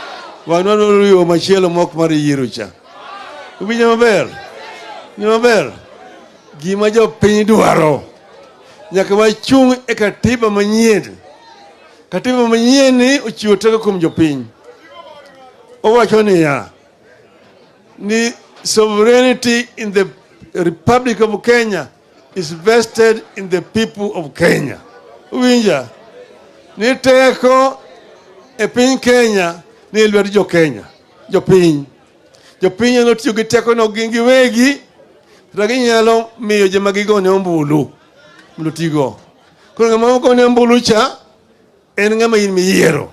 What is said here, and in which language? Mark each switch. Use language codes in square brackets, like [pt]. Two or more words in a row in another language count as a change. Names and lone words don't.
[luo] Wanwa yo machielo mok mar yiero cha. Winjo maber. Gima jopiny dwaro nyaka wachung' e katiba manyien. Katiba manyien ni ochiwo teko kuom jopiny. Owacho niya, ni [en] sovereignty in the Republic of Kenya is vested in the people of Kenya. [luo] Uwinja, ni teko e piny Kenya ni lwedo jo Kenya, jopiny. Jopiny no tiyo gi teko no giwegi, ginyalo miyo joma gigone ombulu mondo tigo. Koro ng'ama ogone ombulu cha en ng'ama in miyiero.